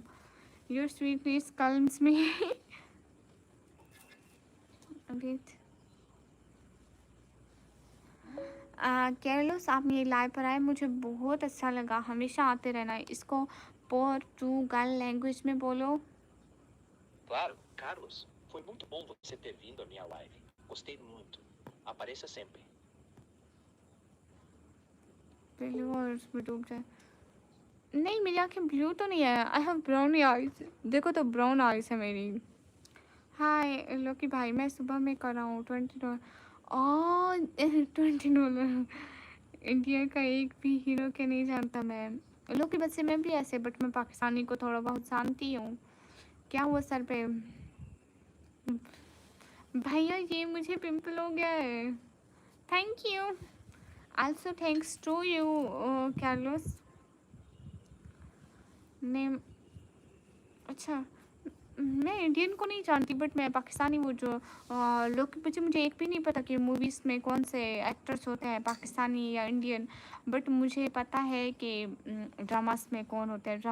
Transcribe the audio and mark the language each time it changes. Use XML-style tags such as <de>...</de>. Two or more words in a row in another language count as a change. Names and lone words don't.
<en>your sweetness calms me.</en> <hi>केरलोस, आप मेरी लाइव पर आए, मुझे बहुत अच्छा लगा. हमेशा आते रहना. इसको पोर्टुगल लैंग्वेज में बोलो.</hi> <pt>Claro, Carlos, foi muito bom você ter vindo à minha live. Gostei muito. Apareça sempre.</pt> <hi>ब्लू और उसमें डूब जाए. नहीं, मेरी आंखें ब्लू तो नहीं है.</hi> <en>I have brown eyes.</en> <hi>देखो तो</hi> <en>brown eyes</en> <hi>है मेरी. हाय लोकी भाई, मैं सुबह में कर रहा हूँ $20 और $20. इंडिया का एक भी हीरो के नहीं जानता मैं. लोकी बच्चे मैं भी ऐसे, बट मैं पाकिस्तानी को थोड़ा बहुत जानती हूँ. क्या हुआ सर पे? भैया ये मुझे पिंपल हो गया है.</hi> <en>thank you. also thanks to you Carlos. नेम.</en> <hi>अच्छा, मैं इंडियन को नहीं जानती, बट मैं पाकिस्तानी वो जो लोग मुझे एक भी नहीं पता कि मूवीज़ में कौन से एक्टर्स होते हैं, पाकिस्तानी या इंडियन. बट मुझे पता है कि ड्रामास में कौन होते हैं.</hi>